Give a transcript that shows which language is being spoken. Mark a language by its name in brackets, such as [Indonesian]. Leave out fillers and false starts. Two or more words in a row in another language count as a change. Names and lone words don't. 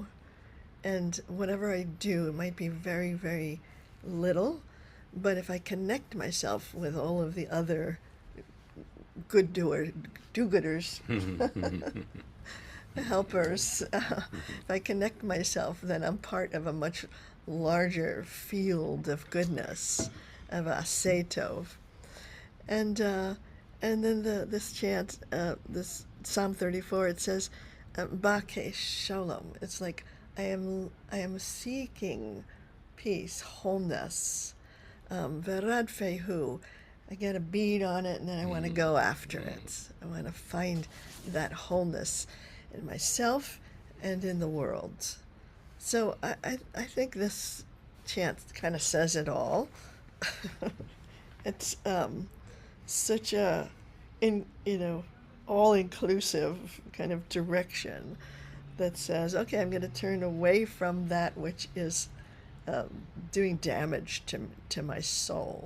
[English] And whatever I do, it might be very, very little, but if I connect myself with all of the other do-gooders, helpers, if I connect myself, then I'm part of a much larger field of goodness, of [Hebrew] עשה טוב. [English] And then this chant, this Psalm 34, it says, [Hebrew] בקש שלום. [English] It's like I am seeking peace, wholeness. [Hebrew] ורדפהו. [English] I get a bead on it, and then I want to go after it. I want to find that wholeness in myself and in the world. So I think this chant kind of says it all. It's such a all-inclusive kind of direction that says, okay, I'm going to turn away from that which is doing damage to my soul.